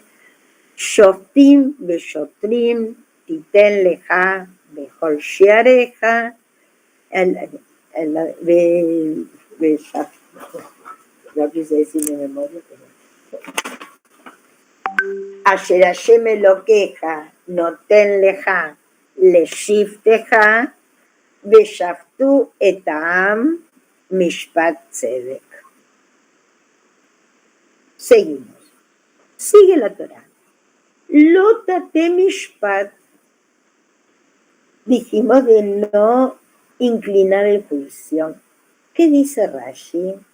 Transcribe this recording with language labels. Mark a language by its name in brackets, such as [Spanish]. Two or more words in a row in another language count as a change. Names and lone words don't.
[Hebrew] שופטים ושוטרים תתן לך בכל שעריך, [Spanish] lo quise decir de memoria, pero... [Hebrew] אשר השם אלקיך נותן לך לשבטיך ושפטו את העם משפט צדק. [Spanish] Seguimos. Sigue la Torah. [Hebrew] לא תטה משפט. [Spanish] Dijimos de no inclinar el juicio. ¿Qué dice Rashi?